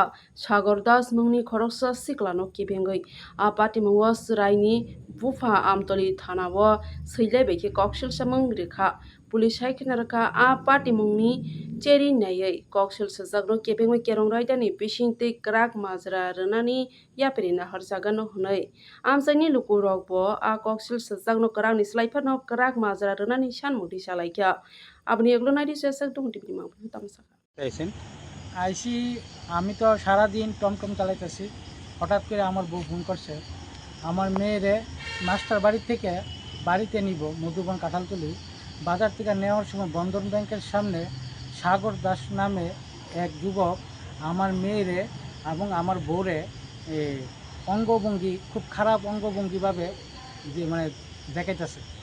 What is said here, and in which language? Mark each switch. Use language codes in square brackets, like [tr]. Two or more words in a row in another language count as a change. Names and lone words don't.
[trp] Sagor Das mungni khoroksa siklano kibengoi apati mungwa sraini bufa amtoli thanao seilaibeki koksil samung rekha pulis haikhnarka apati mungni cheri nayai koksil sajakno kibengoi kerong raidani bisingtei krak majra rwnani yapri naharjagano hunai amsaini lukurok bo a koksil sajakno krangni slaifano krak majra rwnani sanmudi salaikya abni eglonari sesak dong tibni mangpu tamsaka [bn] চাইছেন আইসি আমি তো সারাদিন টমটম চালাইতেছি, হঠাৎ করে আমার বউ ফোন করছে আমার মেয়েরে মাস্টার বাড়ি থেকে বাড়িতে নিব মধুবন কাঁঠালতলি বাজার থেকে নেওয়ার সময় বন্ধন ব্যাংকের সামনে সাগর দাস নামে এক যুবক আমার মেয়েরে এবং আমার বউরে অঙ্গভঙ্গি খুব খারাপ অঙ্গভঙ্গিভাবে যে মানে দেখাইতেছে,